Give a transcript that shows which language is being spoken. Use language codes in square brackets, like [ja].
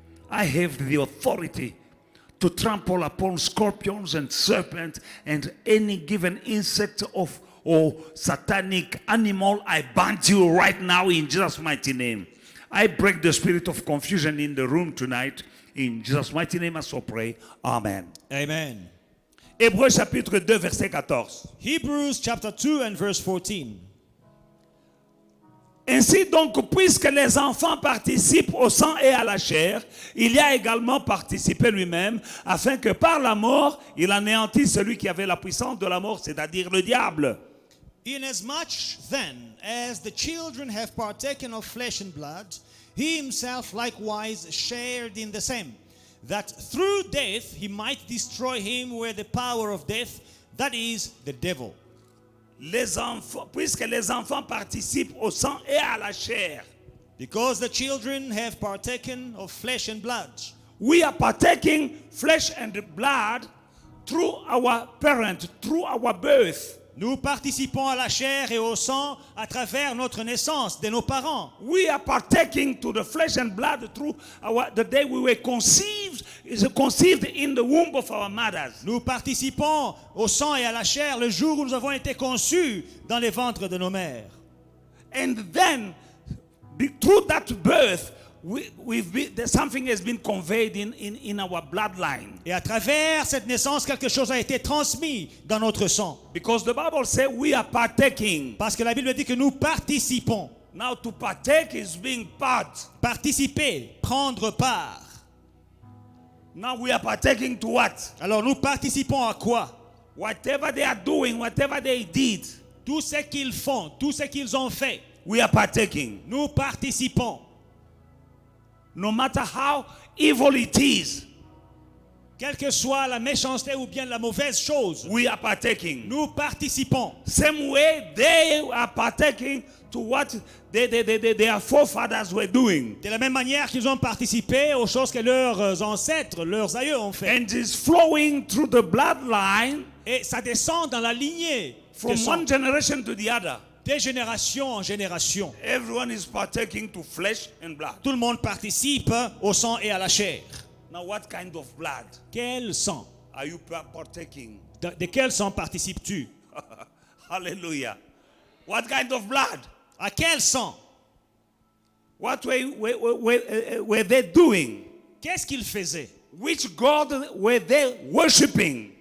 [en] I have the authority to trample upon scorpions and serpents and any given insect or satanic animal. I bind you right now in Jesus' mighty name. I break the spirit of confusion in the room tonight. In Jesus' mighty name, I so pray. Amen. Amen. [fr] Hébreux chapitre 2, verset 14. [en] Hebrews chapter 2 and verse 14. [fr] Ainsi donc, puisque les enfants participent au sang et à la chair, il y a également participé lui-même, afin que par la mort, il anéantisse celui qui avait la puissance de la mort, c'est-à-dire le diable. [en] Inasmuch then as the children have partaken of flesh and blood, he himself likewise shared in the same, that through death he might destroy him where the power of death, that is, the devil. [fr] Les enfants, puisque les enfants participent au sang et à la chair. [en] Because the children have partaken of flesh and blood. We are partaking flesh and blood through our parent, through our birth. [fr] Nous participons à la chair et au sang à travers notre naissance de nos parents. [en] We are partaking to the flesh and blood through the day we were conceived in the womb of our mothers. [fr] Nous participons au sang et à la chair le jour où nous avons été conçus dans les ventres de nos mères. [en] And then, through that birth, something has been conveyed in our bloodline. [fr] Et à travers cette naissance, quelque chose a été transmis dans notre sang. [en] Because the Bible says we are partaking. [fr] Parce que la Bible dit que nous participons. [en] Now to partake is being part. [fr] Participer, prendre part. [en] Now we are partaking to what? [fr] Alors nous participons à quoi? [en] Whatever they are doing, whatever they did. [fr] Tout ce qu'ils font, tout ce qu'ils ont fait. [en] We are partaking. [fr] Nous participons. [en] No matter how evil it is. [fr] Quelle que soit la méchanceté ou bien la mauvaise chose. [en] We are partaking. [fr] Nous participons. [en] Same way they are partaking to what their forefathers were doing. [fr] De la même manière qu'ils ont participé aux choses que leurs ancêtres, leurs aïeux ont fait. [en] And it's flowing through the bloodline. [fr] Et ça descend dans la lignée. [en] From one generation to the other. [fr] De génération en génération. [en] Everyone is partaking to flesh and blood. [fr] Tout le monde participe au sang et à la chair. [en] Now what kind of blood? [fr] Quel sang? [en] Are you partaking? [fr] De quel sang participes-tu? [en] Hallelujah. What kind of blood? [fr] À quel sang? [en] What were they doing? [fr] Qu'est-ce qu'ils faisaient? [en] Which God were they worshiping?